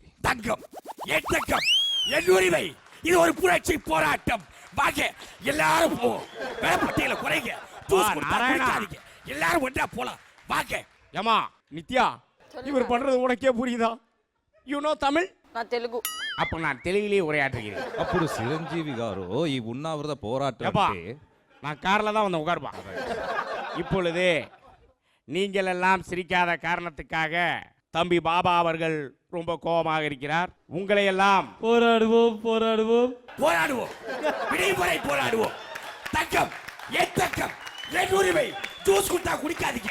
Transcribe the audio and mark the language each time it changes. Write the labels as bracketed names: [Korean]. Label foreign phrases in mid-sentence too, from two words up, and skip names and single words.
[Tamil] தங்கம், என் தங்கம், என் உரிமை. இது ஒரு புரட்சி போராட்டம். வாங்க எல்லாரும் போவோம். வேலைப்பட்டியல குறைங்க, ஜூஸ் கொடுத்தா நாராயணா. குடிக்காதீங்க. எல்லாரும் ஒன்றா போலாம். வாங்க. ஏமா நித்யா, இவர் பண்றது உனக்கே புரியுதா? [English] You know Tamil? [Tamil] நான் தெலுங்கு. அப்ப நான் தெலுங்கிலேயே உரையாற்றுகிறேன். [Telugu] అప్పుడు చిరంజీవి గారు ఈ ఉన్నావృత పోరాటం [Tamil] ஏப்பா, [Telugu] అంటే [Tamil] நான் கார்ல தான் வந்தேன், உட்காருப்பா. இப்பொழுது நீங்கள் எல்லாம் சிரிக்காத காரணத்துக்காக தம்பி பாபா அவர்கள் ரொம்ப கோபமாக இருக்கிறார். உங்களை எல்லாம் போராடுவோம். போராடுவோம், விடுமுறை போராடுவோம். தங்கம், என் தங்கம், என் உரிமை. ஜூஸ் கொடுத்தா குடிக்காதீங்க.